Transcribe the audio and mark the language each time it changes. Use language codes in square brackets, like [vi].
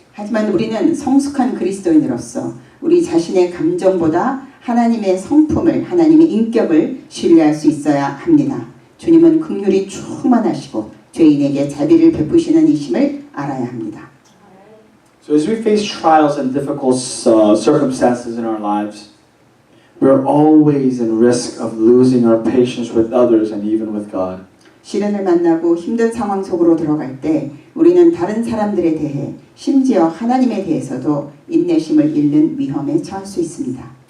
[ko] 하지만 우리는 성숙한 그리스도인으로서 우리 자신의 감정보다 하나님의 성품을, 하나님의 인격을 신뢰할 수 있어야 합니다. 주님은 긍휼이 충만하시고 죄인에게 자비를 베푸시는 이심을 알아야 합니다. [en] So as we face trials and difficult circumstances in our lives, we're always in risk of losing our patience with others and even with God. [ko] 시련을 만나고 힘든 상황 속으로 들어갈 때 우리는 다른 사람들에 대해 심지어 하나님에 대해서도 인내심을 잃는 위험에 처할 수 있습니다.